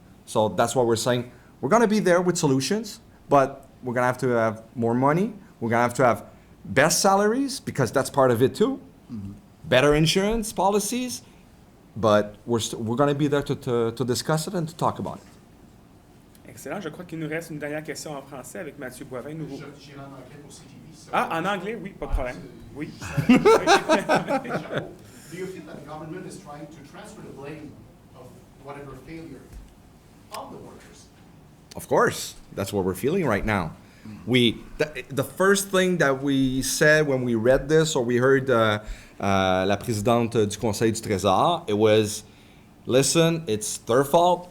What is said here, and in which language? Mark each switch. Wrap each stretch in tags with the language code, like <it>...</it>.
<en>So that's what we're saying. We're going to be there with solutions, but we're going to have more money. We're going to have best salaries, because that's part of it too. Mm-hmm. Better insurance policies, but we're going to be there to discuss it and to talk about it.</en> <fr>Excellent. Je crois qu'il nous reste une dernière question en français avec Mathieu Boivin, nouveau. J'irai en anglais pour CTV.</fr> <en>So</en> <fr>Ah, en anglais, oui, pas de problème. Oui.</fr> <en>Do you feel that the government is trying to transfer the blame of whatever failure on the workers? Of course, that's what we're feeling right now. The first thing that we said when we read this or we heard</en> <fr>la présidente du Conseil du Trésor,</fr> <en>it was, listen, it's their fault.</en>